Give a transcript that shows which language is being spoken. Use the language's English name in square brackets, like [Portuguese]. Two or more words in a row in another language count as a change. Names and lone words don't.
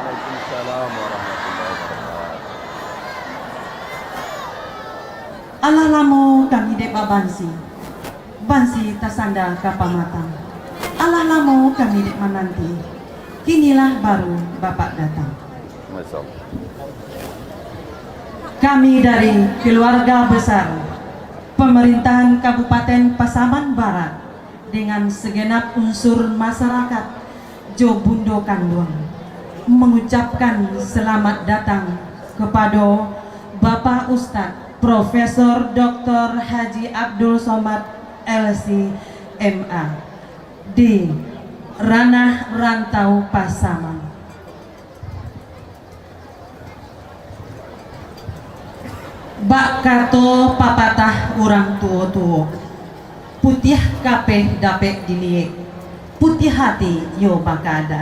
[Minangkabau] Allah lamo kami depa bansi, bansi tasanda kapamatang. Allah lamo kami dek menanti, kinilah baru Bapak datang. [Arabic] Masya Allah. [Indonesian] Kami dari keluarga besar pemerintahan Kabupaten Pasaman Barat dengan segenap unsur masyarakat Jobundo Kanduang mengucapkan selamat datang kepada Bapak Ustadz Profesor Dr. Haji Abdul Somad LC MA di ranah rantau Pasaman. [Minangkabau] Bak kato papatah orang tua-tua, putih kape dapet diliek, putih hati yo bakada.